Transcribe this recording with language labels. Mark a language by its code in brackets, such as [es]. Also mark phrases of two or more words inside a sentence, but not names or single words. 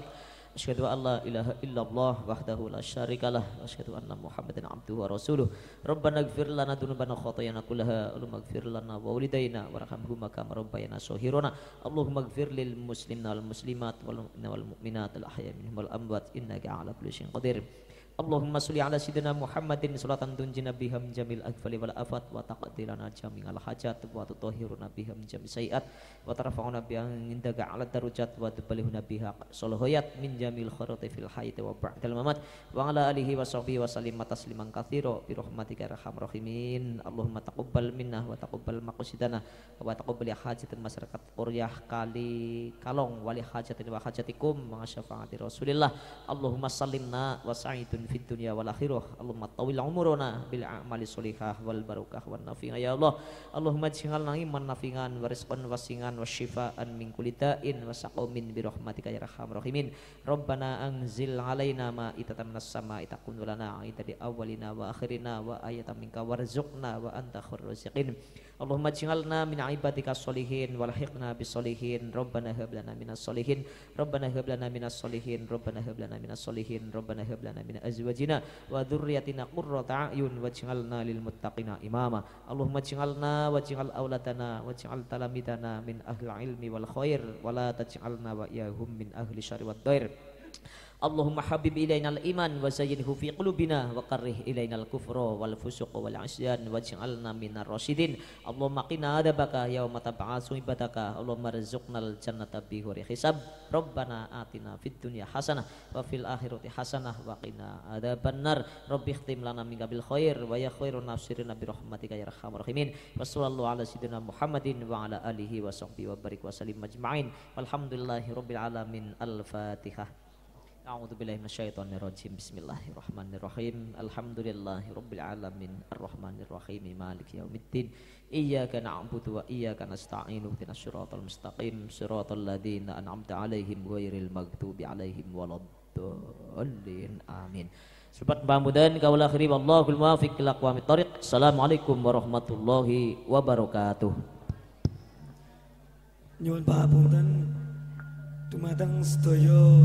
[ar] أشهد أن لا إله إلا الله وحده لا شريك له وأشهد أن محمدا عبده ورسوله. ربنا اغفر لنا ذنوبنا خطايانا كلها اللهم اغفر لنا ولوالدينا وارحمهما كما ربيانا صغيرا. اللهم اغفر للمسلمين والمسلمات والمؤمنين والمؤمنات الأحياء منهم والأموات إنك على كل شيء قدير. اللهم صل على سيدنا محمد صلاة تنجينا بها من جميع الأهوال والآفات وتقضي لنا جميع الحاجات وتطهرنا بها من جميع السيئات وترفعنا بها عندك أعلى الدرجات وتبلغنا بها أقصى الغايات من جميع الخيرات في الحياة وبعد الممات وعلى آله وصحبه وسلم تسليما كثيرا برحمتك أرحم الراحمين. اللهم تقبل منا وتقبل مقاصدنا وتقبل حاجات masyarakat Qaryah Kali Kalong ولي حاجة وحاجاتكم مع شفاعة رسول الله. اللهم سلمنا وأسعدنا في الدنيا والآخرة. اللهم طول أعمارنا بالأعمال الصالحة والبركة النافعة يا الله. اللهم اجعلنا إيمانا نافعا ورزقا واسعا وشفاء من كل داء وسقم برحمتك يا أرحم الراحمين. ربنا أنزل علينا مائدة من السماء تكون لنا عيدا لأولنا وآخرنا وآية منك وارزقنا وأنت خير الرازقين. اللهم اجعلنا من عبادك الصالحين وألحقنا بالصالحين. ربنا هب لنا من الصالحين ربنا هب لنا من الصالحين. ربنا هب لنا من الصالحين. ربنا هب لنا من أزواجنا وذرياتنا قرة أعين واجعلنا للمتقين إماما. اللهم اجعلنا واجعل أولادنا واجعل تلامذتنا من أهل العلم والخير ولا تجعلنا وإياهم من أهل الشر والضير. اللهم حبب إلينا الإيمان وزينه في قلوبنا وكره إلينا الكفر والفسوق والعصيان واجعلنا من الراشدين. اللهم قنا عذابك يوم تبعث عبادك اللهم ارزقنا الجنة بغير حساب. ربنا آتنا في الدنيا حسنة وفي الآخرة حسنة وقنا عذاب النار. رب اختم لنا منك بالخير ويا خير الناصرين برحمتك يا أرحم الراحمين. وصلى الله على سيدنا محمد وعلى آله وصحبه وبارك وسلم أجمعين. والحمد لله رب العالمين. Al-Fatihah. أعوذ بالله من الشيطان الرجيم بسم الله الرحمن الرحيم. الحمد لله رب العالمين الرحمن الرحيم مالك يوم الدين. إياك نعبد وإياك نستعين اهدنا الصراط المستقيم صراط الذين أنعمت عليهم غير المغضوب عليهم ولا الضالين. Amin. [su] Sobat pamudan kaula akhiri [ar] والله الموفق إلى أقوم الطريق. السلام عليكم ورحمة الله وبركاته. [jv] Nyuwun pamunten dumateng sedaya